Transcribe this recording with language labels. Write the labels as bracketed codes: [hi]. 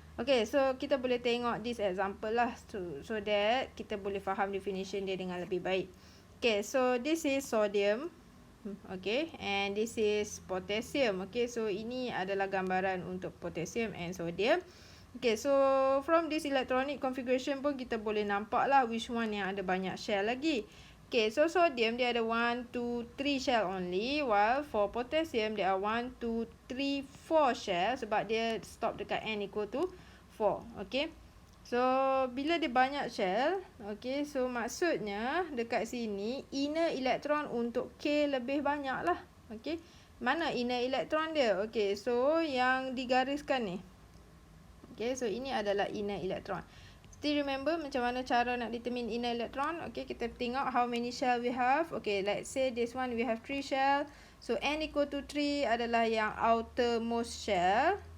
[ms] Okay, so kita boleh tengok [en] this example [ms] lah [en] so that [ms] kita boleh faham definition dia dengan lebih baik. [en] Okay, so this is sodium. Okay, and this is potassium. [ms] Okay, so ini adalah gambaran untuk potassium and sodium. Okay, so [en] from this electronic configuration [ms] pun kita boleh nampak lah [en] which one [ms] yang ada banyak shell lagi. [en] Okay, so [ms] sodium dia ada [en] 1, 2, 3 shell only, while for potassium there are 1, 2, 3, 4 shell [ms] sebab dia stop dekat [en] n equal to 4. [ms] Okay, so bila dia banyak shell, okay, so maksudnya dekat sini inner electron untuk K lebih banyak lah. Okay, mana inner electron dia? Okay, so yang digariskan ni. Okay, so ini adalah inner electron. [en] Still remember [ms] macam mana cara nak [en] determine inner electron? Okay, [ms] kita tengok [en] how many shell we have. Okay, let's say this one we have 3 shell. So n equal to 3 [ms] adalah yang [en] outermost shell.